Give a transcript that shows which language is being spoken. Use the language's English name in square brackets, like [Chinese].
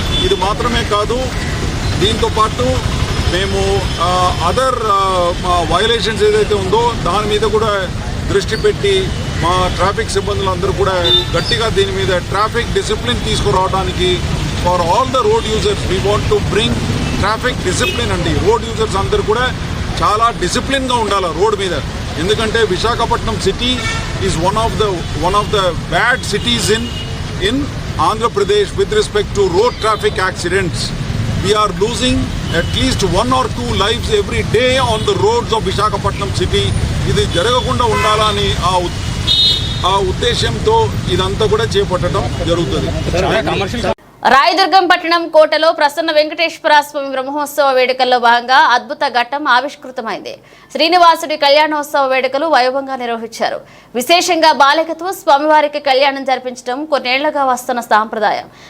[Telugu] ఇది మాత్రమే కాదు, దీంతోపాటు మేము అదర్ వయలేషన్స్ ఏదైతే ఉందో దాని మీద కూడా దృష్టి పెట్టి మా ట్రాఫిక్ సిబ్బందులందరూ కూడా గట్టిగా దీని మీద ట్రాఫిక్ డిసిప్లిన్ తీసుకురావడానికి [English] for all the road users we want to bring traffic discipline [Telugu] అండి. రోడ్ యూజర్స్ అందరూ కూడా చాలా డిసిప్లిన్గా ఉండాలి రోడ్ మీద. ఎందుకంటే [English] Visakhapatnam city is one of the bad cities in Andhra Pradesh with respect to road traffic accidents. We are losing at least 1 or 2 lives every day on the roads of Visakhapatnam city. [Telugu] ఇది జరగకుండా ఉండాలని ఆ ఉద్దేశంతో ఇదంతా కూడా చేపట్టడం జరుగుతుంది. రాయదుర్గం పట్టణం కోటలో ప్రసన్న వెంకటేశ్వర స్వామి బ్రహ్మోత్సవ వేడుకల్లో భాగంగా అద్భుత ఘట్టం ఆవిష్కృతమైంది. శ్రీనివాసుడి కళ్యాణోత్సవ వేడుకలు వైభవంగా నిర్వహించారు. విశేషంగా బాలికతో స్వామివారికి కళ్యాణం జరిపించడం కొన్నేళ్లుగా వస్తున్న సాంప్రదాయం.